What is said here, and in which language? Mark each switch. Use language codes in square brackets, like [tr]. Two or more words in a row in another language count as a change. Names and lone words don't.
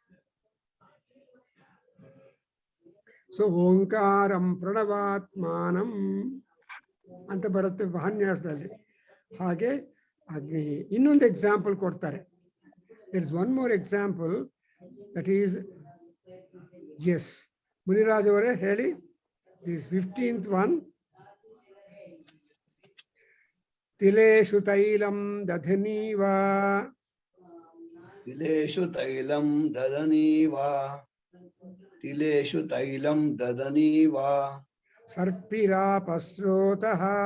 [kn] ಸೊ [sa] ಓಂಕಾರಂ ಪ್ರಣವಾತ್ಮಾನಂ [kn] ಅಂತ ಬರುತ್ತೆ ಮಹಾನ್ಯಾಸದಲ್ಲಿ. ಹಾಗೆ ಅಗ್ನಿ. ಇನ್ನೊಂದು ಎಕ್ಸಾಂಪಲ್ ಕೊಡ್ತಾರೆ. [en] there is one more example that is, ಎಸ್ ಮುನಿರಾಜ್ [kn] ಅವರೇ ಹೇಳಿ, [en] this 15th one. [sa] ತಿಲೇಶು ತೈಲಂ ದಧನೀವಾ, ತಿಲೇಶು ತೈಲಂ ದದನೀವಾ, ತಿಲೇಶು ತೈಲಂ ದದನೀವಾ, ಸರ್ಪಿರಾಪಸ್ರೋತಃ,